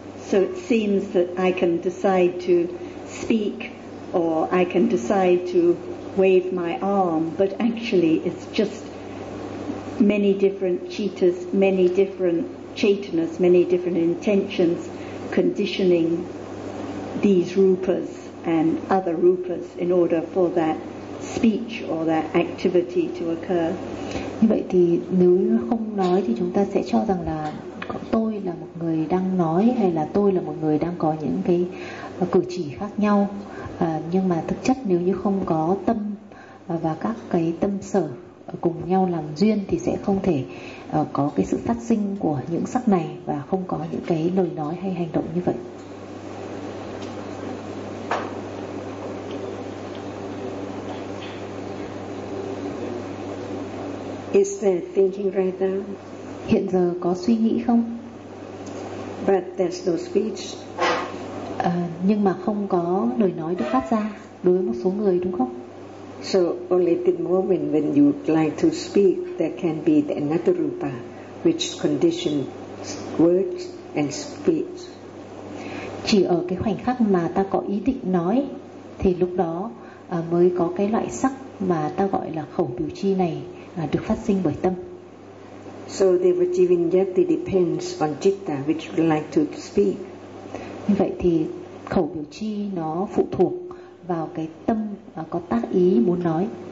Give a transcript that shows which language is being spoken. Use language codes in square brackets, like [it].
[en] So it seems that I can decide to speak or I can decide to wave my arm, but actually it's just many different chittas, many different chaitanas, many different intentions conditioning these rupas and other rupas in order for that speech or that activity to occur. [vi] Như vậy thì nếu không nói thì chúng ta sẽ cho rằng là tôi là một người đang nói hay là tôi là một người đang có những cái cử chỉ khác nhau, nhưng mà thực chất nếu như không có tâm và các cái tâm sở cùng nhau làm duyên thì sẽ không thể có cái sự phát sinh của những sắc này và không có những cái lời nói hay hành động như vậy. [en] Is there thinking right now? [vi] Hiện giờ có suy nghĩ không? [en] But there's no speech. [vi] Nhưng mà không có lời nói được phát ra đối với một số người, đúng không? [en] So only the moment when you like to speak, there can be the another rupa, which conditions words and speech. [vi] Chỉ ở cái khoảnh khắc mà ta có ý định nói, thì lúc đó mới có cái loại sắc mà ta gọi là khẩu biểu chi này được phát sinh bởi tâm. [en] So the vinyati depends on citta which would like to speak. [vi] Như vậy thì khẩu biểu chi nó phụ thuộc vào cái tâm có tác ý muốn nói.